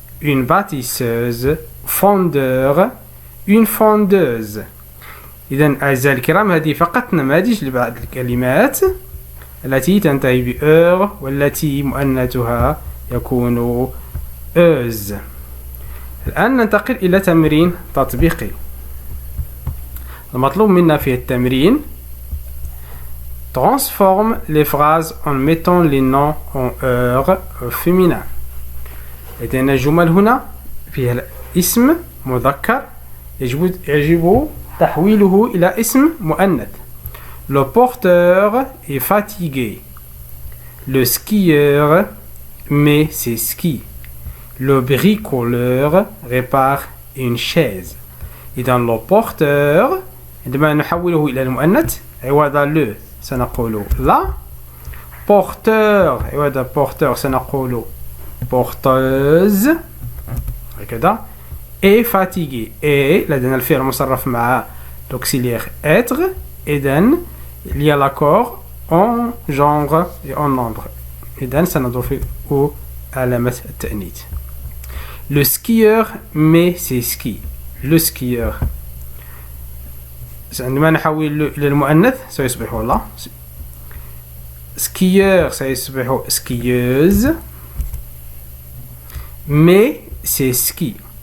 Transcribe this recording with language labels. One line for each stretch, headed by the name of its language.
French: une bâtisseuse. fondeur. une fondeuse.
Arabic: إذن أعزائي الكرام هذه فقط نماذج لبعض الكلمات التي تنتهي بأور والتي مؤنثها يكون أز. الآن ننتقل إلى تمرين تطبيقي. المطلوب منا في التمرين
French: transforme les phrases en mettant les noms en heure au féminin.
Arabic: لدينا جمل هنا فيها الاسم مذكر يجب تحويله إلى اسم مؤنث.
French: Le porteur est fatigué. Le skieur met ses skis. Le bricoleur répare une chaise.
Arabic: إذا le porteur عندما نحوله إلى المؤنث عوض le سنقول la. porteur عوض porteur سنقول porteuse هكذا.
French: et fatigué et
Arabic: لدينا الفعل المصرف مع
French: l'auxiliaire être. إذن il y a l'accord en genre et en nombre.
Arabic: إذن سنضيف علامة التأنيث.
French: Le skieur met ses skis.
Arabic: Le skieur عندما نحول إلى المؤنث سيصبح لا. skieur سيصبح skieuse.
French: met ses skis.